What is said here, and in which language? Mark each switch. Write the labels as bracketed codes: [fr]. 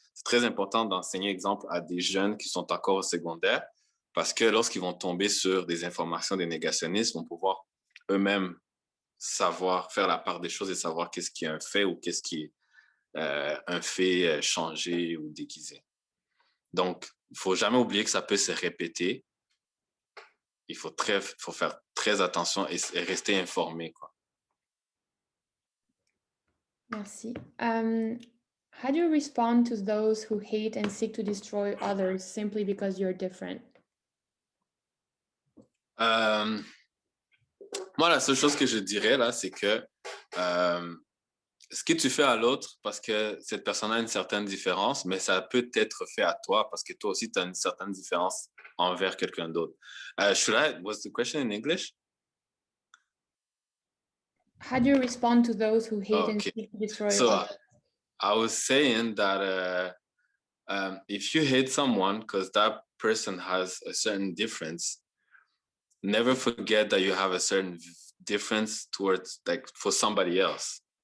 [fr] C'est très important d'enseigner, exemple, à des jeunes qui sont encore au secondaire, parce que lorsqu'ils vont tomber sur des informations des négationnistes, ils vont pouvoir eux-mêmes savoir faire la part des choses et savoir qu'est-ce qui est un fait ou qu'est-ce qui est un fait changé ou déguisé. Donc, il ne faut jamais oublier que ça peut se répéter. Il faut faire très attention et rester informé, quoi. Merci. [en] How do you respond to those who hate and seek to destroy others simply because you're different? [fr] Moi, la seule chose que je dirais là, c'est que ce que tu fais à l'autre, parce que cette personne a une certaine différence, mais ça peut être fait à toi parce que toi aussi, tu as une certaine différence envers quelqu'un d'autre. [en] Was the question in English? How do you respond to those who hate and Okay. seek to destroy So others? I was saying that if you hate someone because that person has a certain difference, never forget that you have a certain difference towards, like, for somebody else.